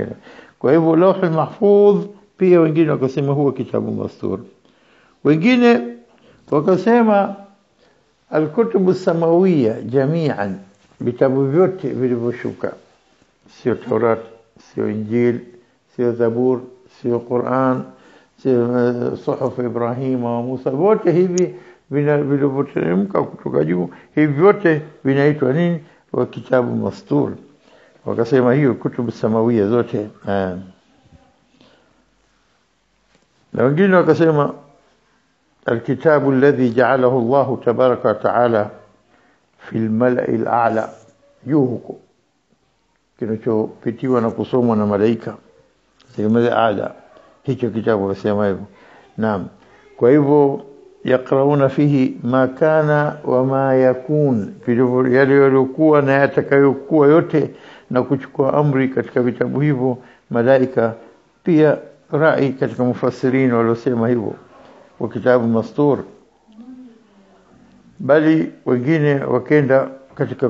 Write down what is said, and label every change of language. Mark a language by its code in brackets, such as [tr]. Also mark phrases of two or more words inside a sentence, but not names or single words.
[sw] Kwa hivyo [ar] لوح المحفوظ [sw] pia wengine wakasema huwa kitabu mastur. Wengine wakasema [ar] الكتب السماوية جميعا, [sw] vitabu vyote vilivyoshuka, sio Taurat, sio Injil, sio Zabur, sio Qur'an, sio suhuf Ibrahim wa Musa, wote hivi vilivyoteremka kutoka juu, hivi vyote vinaitwa nini? Wa kitabu mastur. Wakasema hiyo kutubu samawia zote. Na wengine wakasema [ar] الكتاب الذي جعله الله تبارك وتعالى في الملأ الأعلى، [sw] yuhuko kinachopitiwa na kusomwa na malaika sehemu ya a'la, hicho kitabu wasema hivyo. Naam. Kwa hivyo [ar] يقرؤون فيه ما كان وما يكون, [sw] yale yaliokuwa na yatakayokuwa yote, na kuchukua amri katika vitabu hivyo malaika. Pia rai katika mufassirin waliosema hivyo wa kitabu mastur, bali wengine wakenda katika